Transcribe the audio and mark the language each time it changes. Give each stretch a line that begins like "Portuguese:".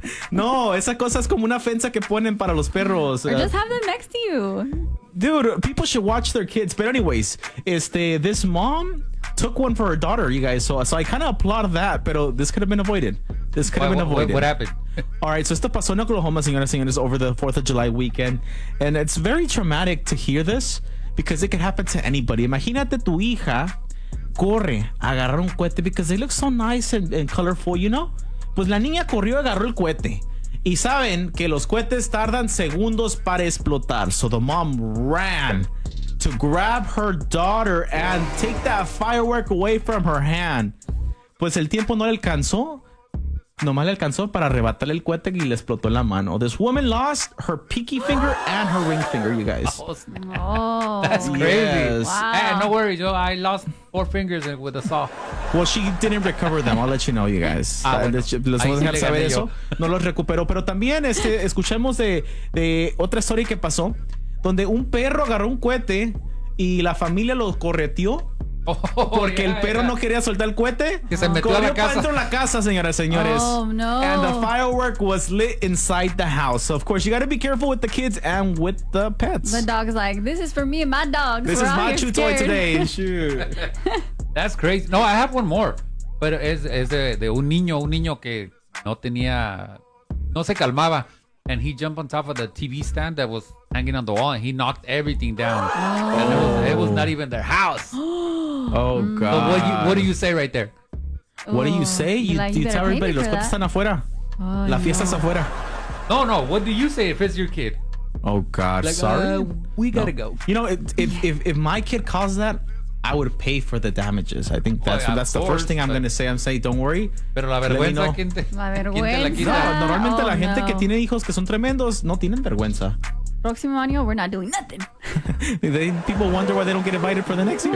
Spanish: No, esa cosa es como una fensa que ponen para los perros.
English: Or just have them next to you. Dude, people should watch their kids. But anyways, this mom took one for her daughter, you guys. So I kind of applaud that, pero this could have been avoided. What happened? All right, so
Spanish: esto pasó en Oklahoma, señoras y señores,
English: over the 4th of July weekend. And it's very traumatic to hear this because it could happen to anybody.
Spanish: Imagínate tu hija corre a agarrar un cohete
English: because they look so nice and colorful, you know?
Spanish: Pues la niña corrió y agarró el cohete. Y saben que los cohetes tardan segundos para explotar.
English: So the mom ran to grab her daughter and take that firework away from her hand.
Spanish: Pues el tiempo no le alcanzó. Nomás le alcanzó para arrebatarle el cohete y le explotó en la mano.
English: This woman lost her pinky finger and her ring finger, you guys. Oh, that's crazy. Yes. Wow. Hey, no worries, yo. I lost 4 fingers with a saw. Well, she didn't recover them. I'll let you know, you guys.
Spanish: Les voy a dejar saber eso. No los recuperó. Pero también escuchemos de otra historia que pasó, donde un perro agarró un cohete y la familia lo correteó. Porque el perro no quería soltar el cohete. Que se metió a la casa. Corrió para dentro de la casa, señoras y señores.
English: Oh, no. And the firework was lit inside the house. So, of course, you got to be careful with the kids and with the pets. The dog's like, this is for me and my dog. This is my chew toy today. That's crazy. No, I have one more. But
Spanish: es de un niño que no tenía, no se calmaba.
English: And he jumped on top of the TV stand that was hanging on the wall and he knocked everything down. Oh. And it was not even their house. Oh, God. So what do you say right there? What do you say? You tell everybody,
Spanish: los cuates están afuera. La fiesta es afuera.
English: No, no. What do you say if it's your kid? Oh, God. Like, sorry. We got to go. You know, if my kid caused that, I would pay for the damages. I think that's the first thing I'm going to say. I'm saying, don't worry.
Spanish: Pero la vergüenza, gente. La vergüenza. Normalmente la gente que tiene hijos que son tremendos no tienen vergüenza. Próximo año,
English: we're not doing nothing. People wonder why they don't get invited for the next year.